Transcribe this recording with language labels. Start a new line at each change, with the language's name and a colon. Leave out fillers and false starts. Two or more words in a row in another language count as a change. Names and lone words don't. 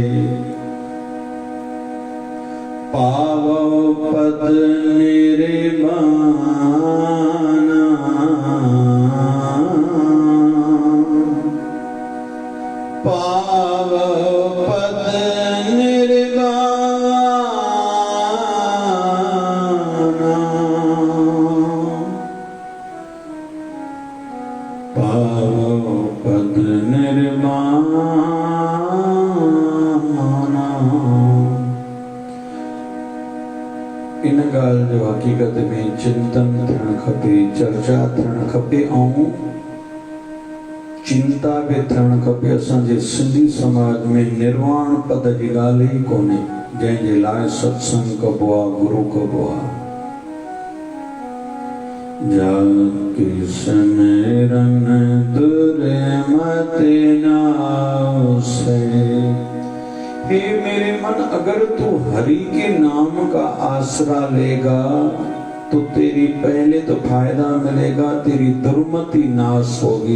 Sindhi: पावो पद निर्वाणा, पावो पद निर्वाणा, पावो पद निर्वाणा। इन ॻाल्हि जो हक़ीक़त में चिंतन थियणु खपे, चर्चा थियणु खपे ऐं चिंता भी थियणु खपे। असांजे सिंधी समाज में निर्वाण पद जी ॻाल्हि ई कोन्हे, जंहिंजे लाइ सत्संग कबो आहे, गुरु कबो आहे।
Punjabi: जाके सिमरन दुर्मत नाव से।
Hindi: हे मेरे मन, अगर तू हरि के नाम का आसरा लेगा तो तेरी पहले तो फायदा मिलेगा, तेरी दुर्मति नाश होगी।